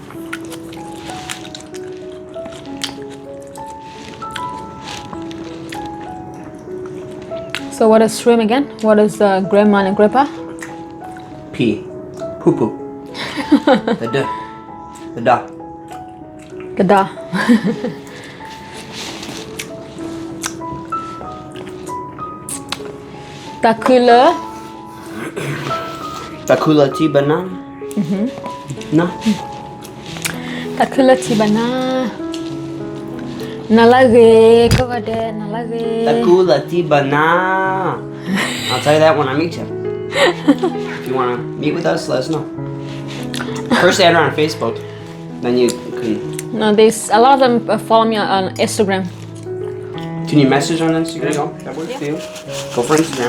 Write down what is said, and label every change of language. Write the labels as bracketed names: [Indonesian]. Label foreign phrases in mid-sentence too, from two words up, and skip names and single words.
[English] So what is shrimp again? What is grandma and grandpa? P. Poo poo. The D. The da. Gada. Takula. Takula tea banana? No. Takula tibana. Nalage. Kagade. Nalage. Takula tea banana. I'll tell you that when I meet you. If you want to meet with us, let us know. First add her on Facebook. Then you can... No, there's a lot of them follow me on Instagram. Can you message on Instagram? Go. That works for you. Go for Instagram.